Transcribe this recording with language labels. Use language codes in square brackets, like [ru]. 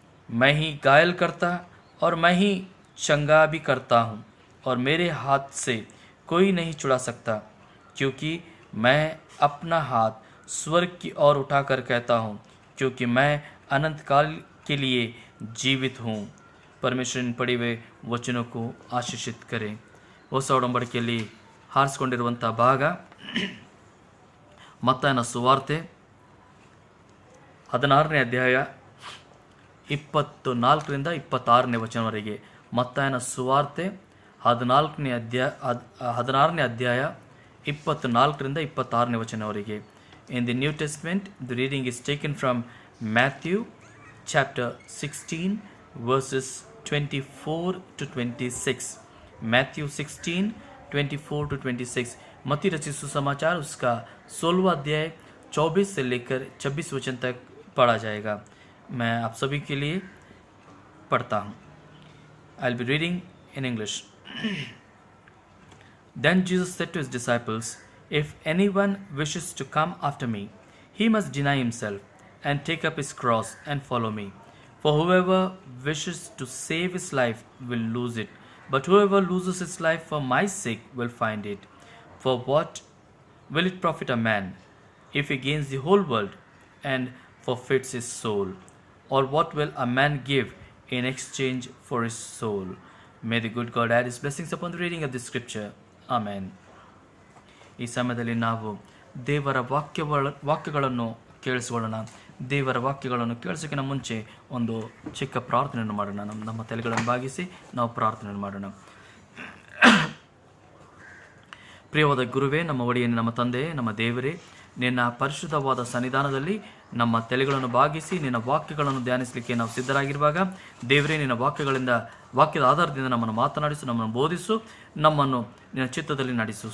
[hi] मैं ही घायल करता और मैं ही चंगा भी करता हूँ, और मेरे हाथ से कोई नहीं छुड़ा सकता, क्योंकि मैं अपना हाथ स्वर्ग की ओर उठाकर कहता हूँ, क्योंकि मैं अनंत काल के लिए जीवित हूँ. परमेश्वर इन पढ़े हुए वचनों को आशीषित करें. [kn] ಹೊಸ ಒಡಂಬಡಿಕೆಯಲ್ಲಿ ಹಾರಿಸಿಕೊಂಡಿರುವಂಥ ಭಾಗ ಮತ್ತಾಯನ ಸುವಾರ್ತೆ 16ನೇ ಅಧ್ಯಾಯ 24ರಿಂದ 26ನೇ ವಚನವರೆಗೆ. ಮತ್ತಾಯನ ಸುವಾರ್ತೆ 16ನೇ ಅಧ್ಯಾಯ 24ರಿಂದ 26ನೇ ವಚನವರೆಗೆ. [en] In the New Testament, the reading is taken from Matthew chapter 16 verses 24 to 26. Matthew 16 24 to 26. [hi] मत्ती रचित सुसमाचार उसका 16वां अध्याय 24 से लेकर 26 वचन तक पढ़ा जाएगा. मैं आप सभी के लिए पढ़ता हूँ. [en] I'll be reading in English. Then Jesus said to his disciples, "If anyone wishes to come after me, he must deny himself and take up his cross and follow me. For whoever wishes to save his life will lose it, but whoever loses his life for my sake will find it. For what will it profit a man if he gains the whole world and forfeits his soul? Or what will a man give in exchange for his soul?" May the good God add his blessings upon the reading of the scripture. Amen. [kn] ಈ ಸಮಯದಲ್ಲಿ ನಾವು ದೇವರ ವಾಕ್ಯಗಳನ್ನು ಕೇಳಿಸಿಕೊಳ್ಳೋಣ. ದೇವರ ವಾಕ್ಯಗಳನ್ನು ಕೇಳಿಸೋಕ್ಕಿಂತ ಮುಂಚೆ ಒಂದು ಚಿಕ್ಕ ಪ್ರಾರ್ಥನೆಯನ್ನು ಮಾಡೋಣ. ನಮ್ಮ ತಲೆಗಳನ್ನು ಬಾಗಿಸಿ ನಾವು ಪ್ರಾರ್ಥನೆಯನ್ನು ಮಾಡೋಣ. ಪ್ರಿಯವಾದ ಗುರುವೇ, ನಮ್ಮ ಒಡೆಯನೇ, ನಮ್ಮ ತಂದೆ, ನಮ್ಮ ದೇವರೇ, ನಿನ್ನ ಪರಿಶುದ್ಧವಾದ ಸನ್ನಿಧಾನದಲ್ಲಿ ನಮ್ಮ ತಲೆಗಳನ್ನು ಬಾಗಿಸಿ ನಿನ್ನ ವಾಕ್ಯಗಳನ್ನು ಧ್ಯಾನಿಸಲಿಕ್ಕೆ ನಾವು ಸಿದ್ಧರಾಗಿರುವಾಗ, ದೇವರೇ, ನಿನ್ನ ವಾಕ್ಯದ ಆಧಾರದಿಂದ ನಮ್ಮನ್ನು ಮಾತನಾಡಿಸು, ನಮ್ಮನ್ನು ಬೋಧಿಸು, ನಮ್ಮನ್ನು ನಿನ್ನ ಚಿತ್ತದಲ್ಲಿ ನಡೆಸು.